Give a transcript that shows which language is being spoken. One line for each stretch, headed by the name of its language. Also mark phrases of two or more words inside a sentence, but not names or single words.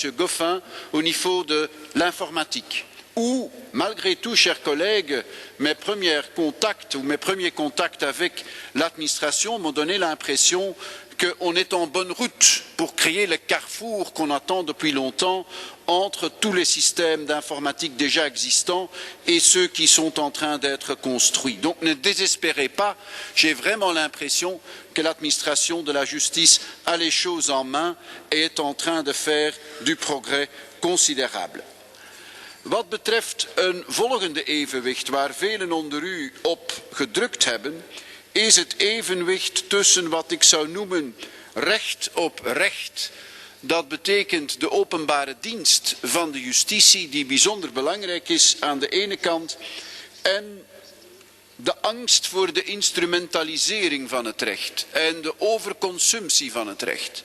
French: Goffin, au niveau de l'informatique, où, malgré tout, chers collègues, mes premiers contacts avec l'administration m'ont donné l'impression qu'on est en bonne route pour créer le carrefour qu'on attend depuis longtemps entre tous les systèmes d'informatique déjà existants et ceux qui sont en train d'être construits. Donc ne désespérez pas, j'ai vraiment l'impression que l'administration de la justice a les choses en main et est en train de faire du progrès considérable.
Dutch: Wat betreft een volgende evenwicht waar velen onder u op gedrukt hebben, is het evenwicht tussen wat ik zou noemen recht op recht. Dat betekent de openbare dienst van de justitie die bijzonder belangrijk is aan de ene kant en de angst voor de instrumentalisering van het recht en de overconsumptie van het recht.